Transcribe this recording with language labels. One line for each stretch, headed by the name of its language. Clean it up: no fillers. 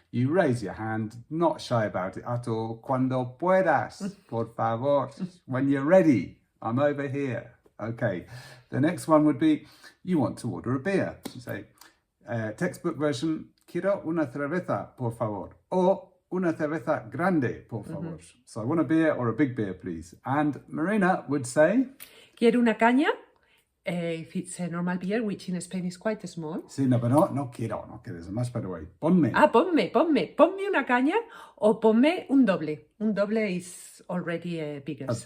English: You raise your hand, not shy about it at all.
Spanish: Cuando puedas, por favor.
English: When you're ready, I'm over here. Okay. The next one would be, you want to order a beer. You say, textbook version,
Spanish: quiero una cerveza, por favor.
English: Or,
Spanish: una cerveza grande, por favor.
English: So I want a beer or a big beer, please. And Marina would say,
Spanish: Quiero una caña
English: if it's a normal beer, which in Spain is quite small.
Spanish: Sí, no,
English: but
Spanish: no quiero,
English: there's a much better way.
Spanish: Ponme. Ah, ponme una caña o ponme un doble.
English: Un doble is already a bigger size.